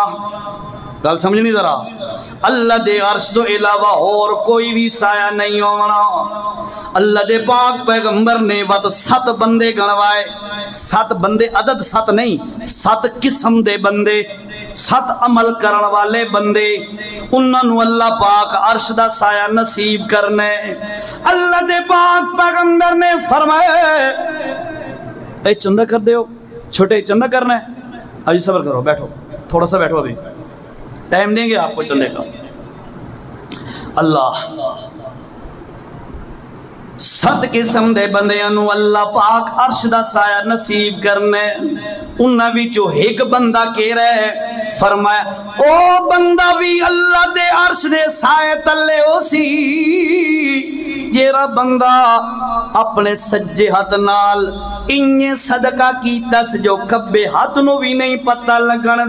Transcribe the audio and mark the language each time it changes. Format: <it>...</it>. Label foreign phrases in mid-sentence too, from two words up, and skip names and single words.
<pa>گل سمجھنی ذرا، اللہ دے عرش تو علاوہ اور کوئی بھی سایہ نہیں ہونا۔ اللہ دے پاک پیغمبر نے 7 بندے گنوائے، 7 بندے عدد 7 نہیں، 7 قسم دے بندے، 7 عمل کرن والے بندے، انہاں نو اللہ پاک عرش دا سایہ نصیب کرنے۔ اللہ دے پاک پیغمبر نے فرمایا، اے چندہ کر دے ہو چھوٹے،</pa> <ur>چندہ کرنا ہے، آج صبر کرو، بیٹھو تھوڑا سا بیٹھو، ابھی ٹائم دیں گے آپ کو چندے کا۔</ur> <pa>اللہ 7 قسم دے بندیاں نو اللہ پاک عرش دا سایہ نصیب کرنے، انہاں وچوں ایک بندہ کہہ رہا ہے فرمایا او بندہ بھی اللہ دے عرش دے سائے تلے ہو سی جیرا بندہ اپنے سجے ہاتھ نال انہیں صدقہ کیتا سے جو کبے ہاتھ نو بھی نہیں پتہ لگن</pa>